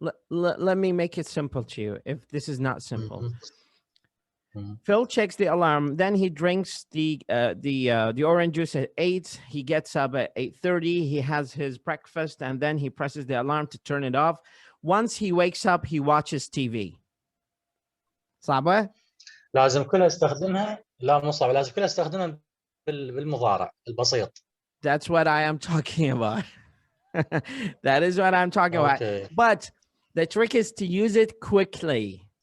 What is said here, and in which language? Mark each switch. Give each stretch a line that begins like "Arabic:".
English: Let me make it simple to you. If this is not simple. Phil checks the alarm, then he drinks the orange juice at 8. He gets up at 8:30. He has his breakfast, and then he presses the alarm to turn it off. Once he wakes up, he watches TV.
Arabic: صعبة؟ لازم كلها استخدمها. لا مو صعبة، لازم كلها استخدمها بالمضارع البسيط.
English: That's what I am talking about. That is what I'm talking about. But the trick is to use it quickly.